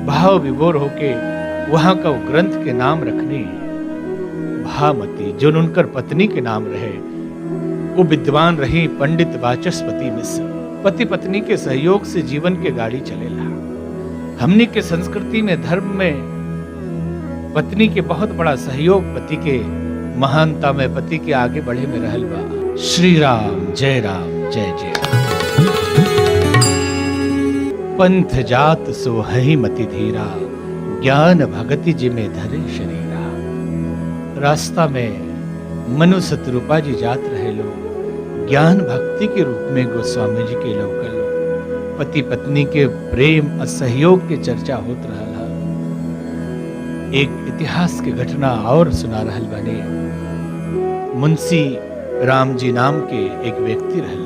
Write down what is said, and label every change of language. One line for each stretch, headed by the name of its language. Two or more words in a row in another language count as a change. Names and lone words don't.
Bhojpuri: भाव विभोर होके वहां का वो ग्रंथ के नाम रखने भामती जो उनकर पत्नी के नाम रहे, वो विद्वान रही पंडित वाचस्पति मिश्र। पति पत्नी के सहयोग से जीवन के गाड़ी चलेला। हमनी के संस्कृति में धर्म में पत्नी के बहुत बड़ा सहयोग, पति के महानता में पति के आगे बढ़े में रहल बा। श्री राम जय जय।
Awadhi: पंथ जात सो हहि मति धीरा, ज्ञान भगति जिमे धरे शरीरा।
Bhojpuri: रास्ता में मनु सतरूपा जी जात रहे लोग, ज्ञान भक्ति के रूप में गोस्वामी जी के लोकल पति पत्नी के प्रेम और सहयोग के चर्चा होत रहा। एक इतिहास के घटना और सुना रहल बने। मुंशी राम जी नाम के एक व्यक्ति रहले।